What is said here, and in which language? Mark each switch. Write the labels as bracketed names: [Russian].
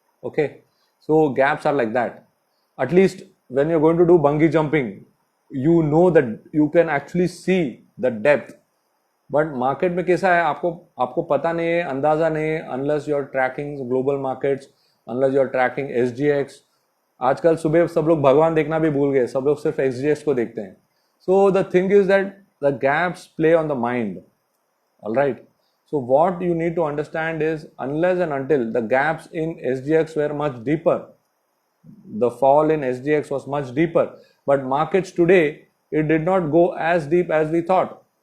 [English] Okay, so gaps are like that. At least when you're going to do bungee jumping, you know that you can actually see the depth. But market [Hindi] में कैसा है, आपको पता नहीं है, [English] अंदाजा नहीं है, unless you're tracking global markets, unless you're tracking SGX. [Hindi] आजकल सुबह सब लोग भगवान देखना भी भूल गए, सब लोग सिर्फ SGX को देखते हैं. [English] So the thing is that the gaps play on the mind. All right. So what you need to understand is, unless and until the gaps in SGX were much deeper, the fall in SGX was much deeper, but markets today, it did not go as deep as we thought.